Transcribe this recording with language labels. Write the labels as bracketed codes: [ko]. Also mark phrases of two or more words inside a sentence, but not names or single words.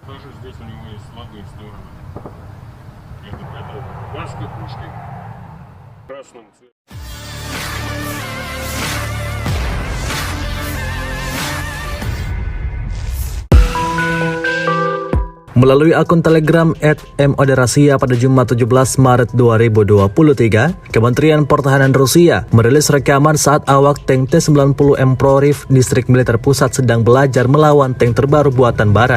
[ru] тоже здесь у него есть слабые стороны. Это кубанской пушки в красном цвете. [id] Melalui akun Telegram @moderasia pada Jumat 17 Maret 2023, Kementerian Pertahanan Rusia merilis rekaman saat awak tank T-90M Prorif Distrik Militer Pusat sedang belajar melawan tank terbaru buatan Barat.